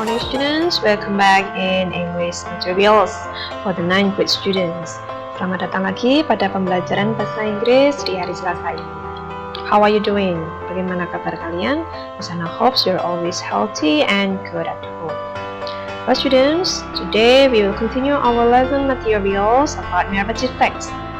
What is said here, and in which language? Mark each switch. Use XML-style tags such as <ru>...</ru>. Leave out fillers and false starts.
<en>students, welcome back in English Materials for the 9th grade students.</en> <id>Selamat datang lagi pada pembelajaran bahasa Inggris di hari Selasa ini.</id> <en>How are you doing?</en> <id>Bagaimana kabar kalian? Di sana</id> <en>hope you're always healthy and good at home. Well, students, today we will continue our lesson materials about narrative text.</en>